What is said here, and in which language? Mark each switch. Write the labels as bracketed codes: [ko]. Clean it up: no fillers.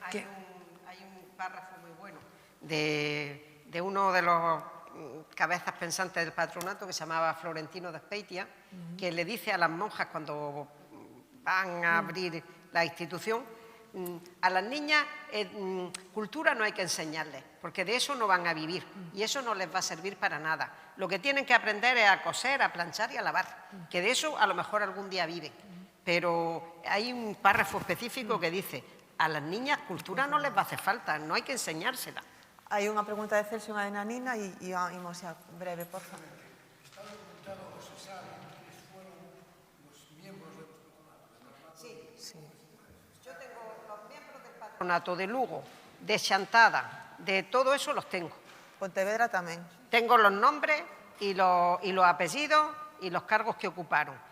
[es] Hay un párrafo muy bueno de uno de los cabezas pensantes del patronato que se llamaba Florentino de Speitia, que le dice a las monjas cuando van a abrir la institución, a las niñas cultura no hay que enseñarles, porque de eso no van a vivir y eso no les va a servir para nada. Lo que tienen que aprender es a coser, a planchar y a lavar, que de eso a lo mejor algún día viven. Pero hay un párrafo específico que dice, a las niñas cultura no les va a hacer falta, no hay que enseñársela. [gl] Hai unha pregunta de Celso, unha de Nanina, e imos xa breve, por favor. [es] ¿Está documentado o se sabe quiénes fueron los miembros del patronato? Sí. Yo tengo los miembros del patronato de Lugo, de Chantada, de todo eso los tengo. [gl] Pontevedra tamén. [es] Tengo los nombres y los apellidos y los cargos que ocuparon.